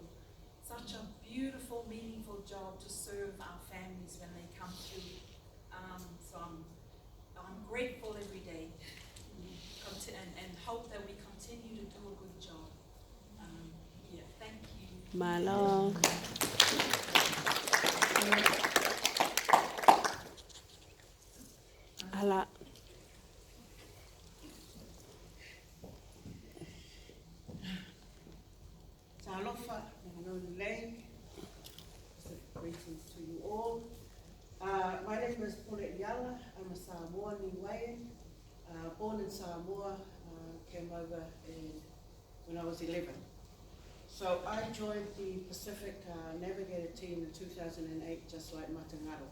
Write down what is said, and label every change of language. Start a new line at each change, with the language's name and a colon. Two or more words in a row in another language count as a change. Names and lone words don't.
English: Such a beautiful, meaningful job to serve our families when they come through. So I'm grateful every day, and hope that we continue to do a good job. Yeah, thank you.
Samoan: Malo. Ala. Talofa, Nanolei.
English: Greetings to you all. My name is Paulette Yala. I'm a Samoan Niuean. Born in Samoa, came over when I was 11. So I joined the Pacific Navigator team in 2008, just like Matangaro.